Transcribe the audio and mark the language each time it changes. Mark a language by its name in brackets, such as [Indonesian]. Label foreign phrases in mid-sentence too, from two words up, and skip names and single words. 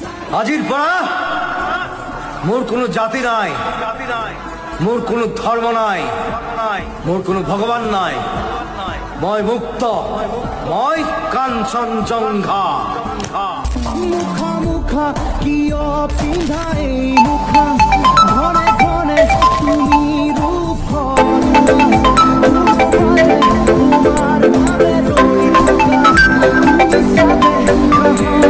[Assamese] আজির পাড়া মোর কোনো জাতি নাই, মোর কোনো ধর্ম নাই, মোর কোনো ভগবান নাই। মই মুক্ত, মই কাঞ্চনজঙ্ঘা। মুখা মুখা কিয় পিন্ধাই মুখা ঘনে ঘনে তুমি রূপ তোমার ভাবে রই তুমি সাথে